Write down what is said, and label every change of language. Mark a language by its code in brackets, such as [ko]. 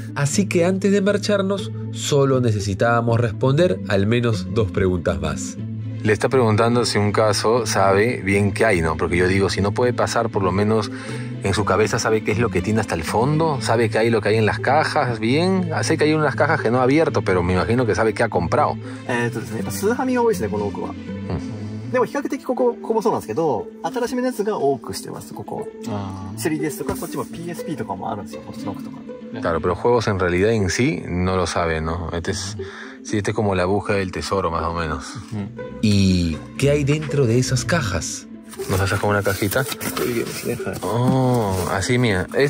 [es] Así que antes de marcharnos, solo necesitábamos responder al menos 2 preguntas más. Le está preguntando si un caso sabe bien qué hay, ¿no? Porque yo digo, si no puede pasar, por lo menos en su cabeza sabe qué es lo que tiene hasta el fondo, sabe qué hay lo que hay en las cajas, bien. Sé que hay unas cajas que no ha abierto, pero me imagino que sabe qué ha comprado. [ja] スーファミが多いですね、この奥は。でも比較的ここもそうなんですけど、新しめのやつが多くしてます、ここ。 3DS とか、こっちも PSP とかもあるんですよ、こっちの奥とか。 [es] Claro, pero juegos en realidad en sí no lo sabe, ¿no? Este es como la búsqueda del tesoro, más o menos. ¿Y qué hay dentro de esas cajas? ¿Nos has sacado una cajita? Oh, así, mira.